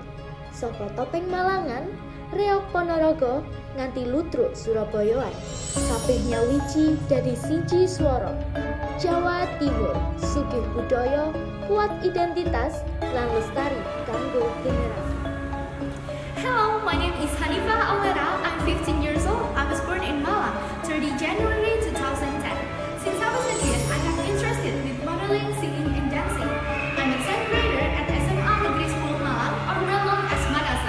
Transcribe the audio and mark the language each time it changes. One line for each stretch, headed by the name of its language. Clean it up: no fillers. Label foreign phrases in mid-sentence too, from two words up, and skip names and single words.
Javanese: Saka topeng Malangan, reok Ponorogo, nganti ludruk Surabayaan. Kabeh nyawiji dadi siji swara. Jawa Timur, sugih budaya, kuat identitas, lan lestari kanggo generasi.
English: Hello, my name is Hanifah Awera. I'm 15 years old. I was born in Malang, 30 January 2010. Since I was a kid, I have interested with modeling, singing, and dancing. I'm a 10th grader at SMA Negeri 10 Malang, or well known as Madrasah.